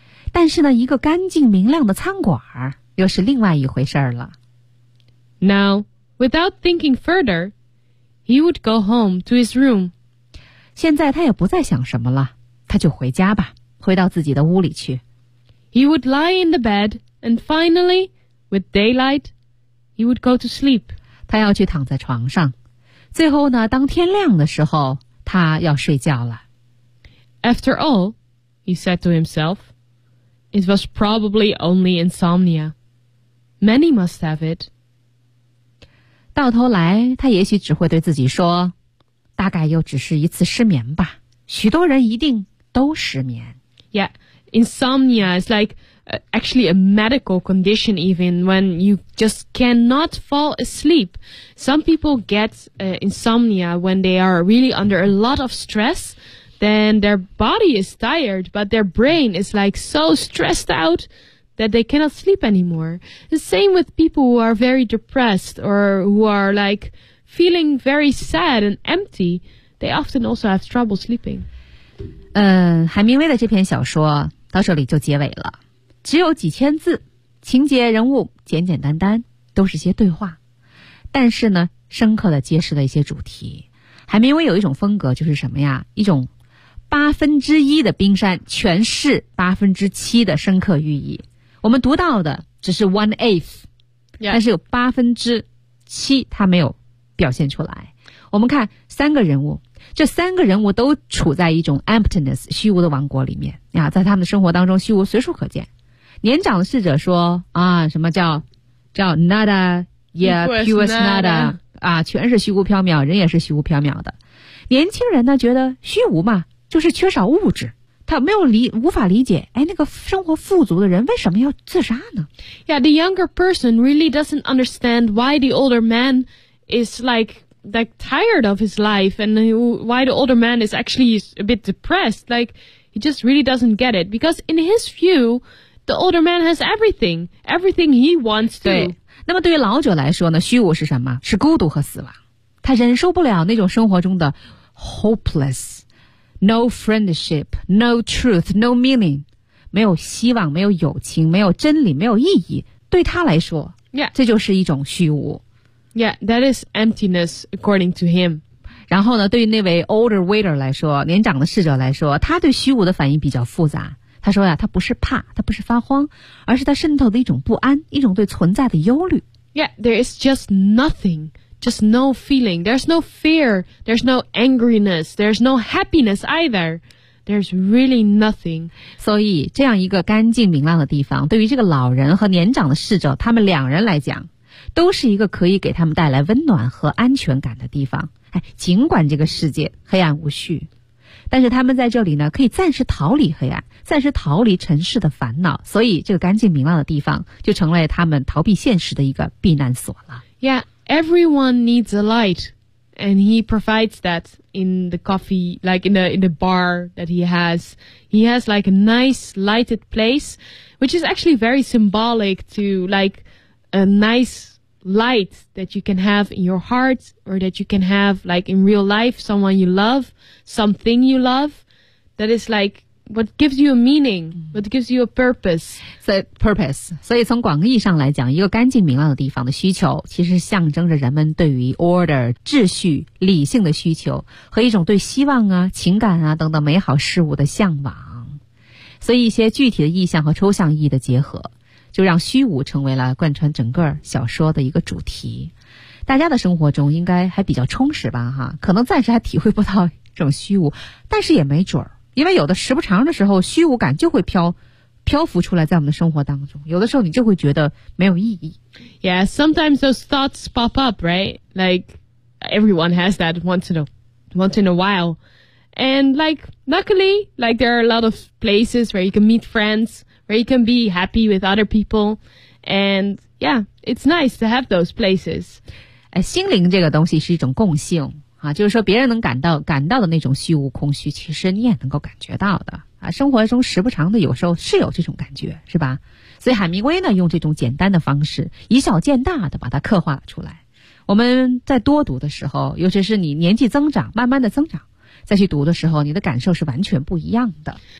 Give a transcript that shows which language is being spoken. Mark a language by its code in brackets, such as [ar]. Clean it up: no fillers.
[zh] 但是呢，一个干净明亮的餐馆又是另外一回事了。 [en] Now, without thinking further, he would go home to his room. [zh] 现在他也不再想什么了。他就回家吧，回到自己的屋里去。 [en] He would lie in the bed, and finally, with daylight, he would go to sleep. [zh] 他要去躺在床上。最后呢，当天亮的时候，他要睡觉了。 [en] After all, he said to himself, it was probably only insomnia. Many must have it. [zh] 到头来，他也许只会对自己说，大概又只是一次失眠吧。许多人一定都失眠。 [en] Yeah, insomnia is like actually a medical condition even when you just cannot fall asleep. Some people get insomnia when they are really under a lot of stress. Then their body is tired, but their brain is like so stressed out that they cannot sleep anymore. The same with people who are very depressed or who are like feeling very sad and empty. They often also have trouble sleeping. [zh] 海明威的这篇小说到这里就结尾了，只有几千字，情节人物简简单单，都是些对话，但是呢，深刻的揭示了一些主题。海明威有一种风格，就是什么呀？一种八分之一的冰山诠释八分之七的深刻寓意。我们读到的只是 [en] one eighth， [zh] 但是有八分之七它没有表现出来。我们看三个人物，这三个人物都处在一种 emptiness 虚无的王国里面啊，在他们的生活当中，虚无随处可见。年长的侍者说啊，什么叫 nada， yeah， pures nada 啊，全是虚无缥缈，人也是虚无缥缈的。年轻人呢，觉得虚无嘛，就是缺少物质。他没有无法理解，哎，那个生活富足的人为什么要自杀呢？ [en] Yeah， the younger person really doesn't understand why the older man is like tired of his life and why the older man is actually a bit depressed. Like, he just really doesn't get it. Because in his view, the older man has everything. Everything he wants to. [zh] 对，那么对于老者来说呢，虚无是什么？是孤独和死亡。他忍受不了那种生活中的 [en] hopeless, no friendship, no truth, no meaning. [zh] 没有希望，没有友情，没有真理，没有意义。对他来说，这就是一种虚无。 [en] Yeah, that is emptiness, according to him. [zh] 然后呢，对于那位 [en] older waiter [zh] 来说，年长的侍者来说，他对虚无的反应比较复杂。他说呀，他不是怕，他不是发慌，而是他渗透的一种不安，一种对存在的忧虑。 [en] Yeah, there is just nothing, just no feeling. There's no fear, there's no angriness, there's no happiness either. There's really nothing. [zh] 所以，这样一个干净明亮的地方，对于这个老人和年长的侍者，他们两人来讲都是一个可以给他们带来温暖和安全感的地方。哎，尽管这个世界黑暗无序，但是他们在这里呢，可以暂时逃离黑暗，暂时逃离尘世的烦恼，所以这个干净明亮的地方就成了他们逃避现实的一个避难所了。 [en] Yeah, everyone needs a light, and he provides that in the coffee, like in the bar that he has. He has like a nice lighted place, which is actually very symbolic to like. A nice light that you can have in your heart or that you can have like in real life, someone you love, something you love, that is like what gives you a meaning, what gives you a purpose. So purpose. [zh] 所以从广义上来讲，一个干净明亮的地方的需求其实象征着人们对于 order, 秩序、理性的需求和一种对希望啊、情感啊等等美好事物的向往。所以一些具体的意象和抽象意义的结合就让虚无成为了贯穿整个小说的一个主题。大家的生活中应该还比较充实吧，哈，可能暂时还体会不到这种虚无，但是也没准儿，因为有的时不长的时候，虚无感就会漂浮出来在我们的生活当中，有的时候你就会觉得没有意义。 [en] Yeah, sometimes those thoughts pop up, right? Like everyone has that once in a while. And like, luckily, like there are a lot of places where you can meet friends, where you can be happy with other people. And yeah, it's nice to have those places. [zh] 心灵这个东西是一种共性啊，就是说别人能感到的那种虚无空虚，其实你也能够感觉到的。啊，生活中时不常的，有时候是有这种感觉，是吧？所以海明威呢，用这种简单的方式，以小见大的把它刻画出来。我们在多读的时候，尤其是你年纪增长，慢慢的增长，再去读的时候，你的感受是完全不一样的。